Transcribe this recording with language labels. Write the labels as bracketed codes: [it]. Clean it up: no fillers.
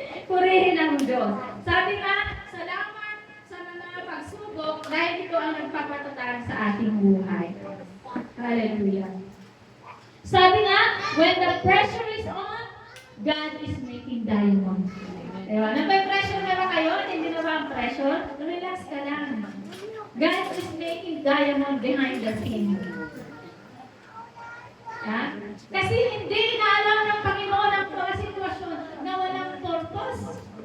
[tl] Purihin ang Diyos. Sabi nga, salamat sa mga pagsubok dahil ito ang nagpapatatag sa ating buhay. Hallelujah. Sabi nga, [en] when the pressure is on, God is making diamond. [tl] Diba? May pressure na ba kayo? Hindi na ba ang pressure? Relax ka lang. [en] God is making diamond behind the scene. Ha? [tl] Kasi hindi inaalam ng Panginoon ang mga sitwasyon na walang purpose.